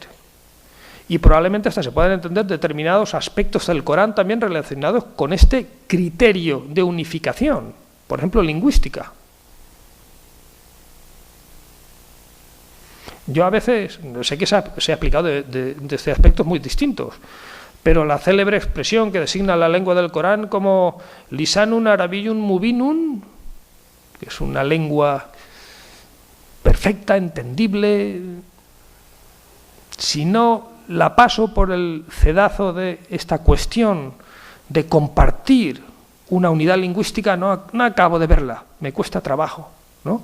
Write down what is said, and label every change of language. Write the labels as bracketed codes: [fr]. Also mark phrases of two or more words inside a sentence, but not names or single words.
[es] Y probablemente hasta se puedan entender determinados aspectos del Corán también relacionados con este criterio de unificación, por ejemplo, lingüística. Yo a veces, sé que se ha aplicado desde aspectos muy distintos, pero la célebre expresión que designa la lengua del Corán como [ar] لسان عربي مبين, [es] que es una lengua perfecta, entendible, si no la paso por el cedazo de esta cuestión de compartir una unidad lingüística, no acabo de verla, me cuesta trabajo, ¿no?